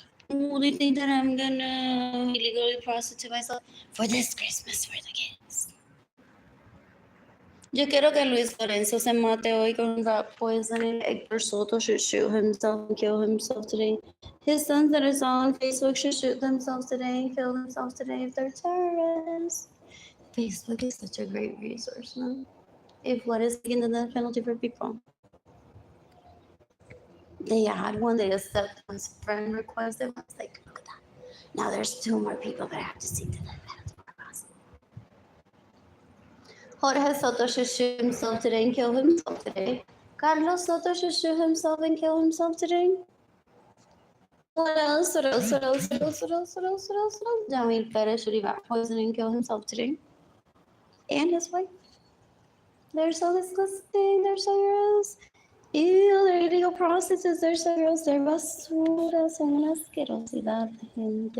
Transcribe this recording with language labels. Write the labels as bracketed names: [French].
[English] Oh, they think that I'm gonna illegally prostitute myself for this Christmas for the kids. [Spanish] Yo quiero que Luis Lorenzo se mate hoy con rat poisoning. [English] Hector Soto should shoot himself and kill himself today. His sons that I saw on Facebook should shoot themselves today and kill themselves today if they're terrorists. Facebook is such a great resource, no? If what is taking the death penalty for people. They had one, they accepted one's friend request. It was like, look at that. Now there's two more people that have to seek the death penalty for us. Jorge Soto should shoot himself today and kill himself today. Carlos Soto should shoot himself and kill himself today. What else? What else? What else? What else? What else? What else? What else? What else? Jamil Perez should rat poison and kill himself today. And his wife. They're so disgusting. They're so gross. Ew, they're illegal prostitutes. They're so gross. They're basura. [Spanish] Son una asquerosidad de gente.